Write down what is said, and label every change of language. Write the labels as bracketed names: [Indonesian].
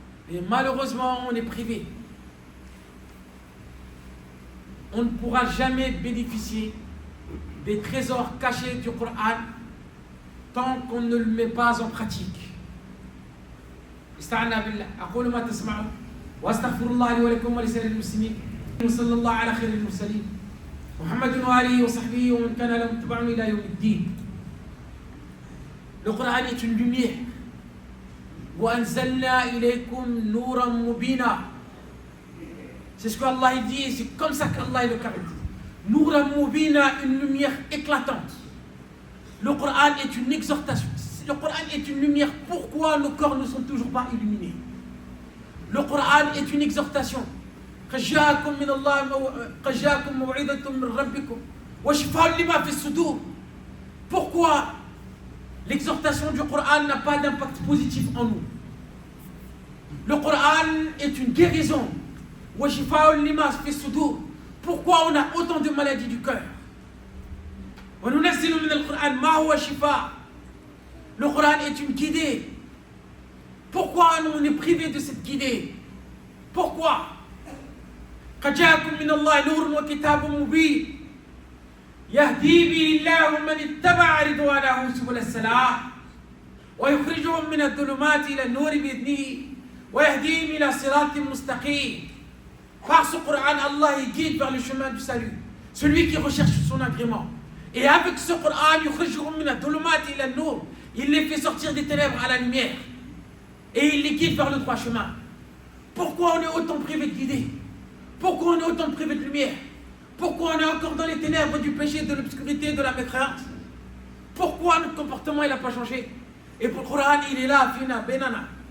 [French] Et malheureusement, on est privé. on ne pourra jamais bénéficier des trésors cachés du Coran tant qu'on ne le met pas en pratique. [Arabic] استعنا بالله أقول ما تسمعون وأستغفر الله لي ولكم ولسائر المسلمين وصلى الله على خير المرسلين محمد وآله وصحبه ومن كان لهم تبعا إلى يوم الدين. [French] Le Coran est une lumière. [Arabic] وأنزلنا إليكم نورا مبينا. [French] C'est ce qu'Allah dit et c'est comme ça qu'Allah le caractérise. Nouran mubina, une lumière éclatante. Le Coran est une exhortation. Le Coran est une lumière. Pourquoi nos corps ne sont toujours pas illuminés? Le Coran est une exhortation. [Arabic] قد جاءكم من الله قد جاءكم موعظة من ربكم وشفاء لما في الصدور. [French] Pourquoi l'exhortation du Coran n'a pas d'impact positif en nous? Le Coran est une guérison. [Arabic] وشفاء لما في الصدور. [French] Pourquoi on a autant de maladies du cœur? [Arabic] وننزل من القرآن ما هو شفاء. [French] Le Coran est une guidée. Pourquoi on est privé de cette guidée? Pourquoi? [Arabic] قد جاءكم من الله نور وكتاب مبين يهدي به الله من اتبع رضوانه سبل السلام ويخرجهم من الظلمات إلى النور بإذنه ويهديهم إلى صراط مستقيم. [French] Par ce Coran, Allah il guide vers le chemin du salut. Celui qui recherche son agrément. Et avec ce Coran, [Arabic] يخرجهم من الظلمات إلى النور. [French] Il les fait sortir des ténèbres à la lumière. Et il les guide vers le droit chemin. Pourquoi on est autant privé de guider? Pourquoi on est autant privé de lumière? Pourquoi on est encore dans les ténèbres du péché, de l'obscurité, de la mécréance? Pourquoi notre comportement n'a pas changé? Et pour le Coran, il est là, fina, benana.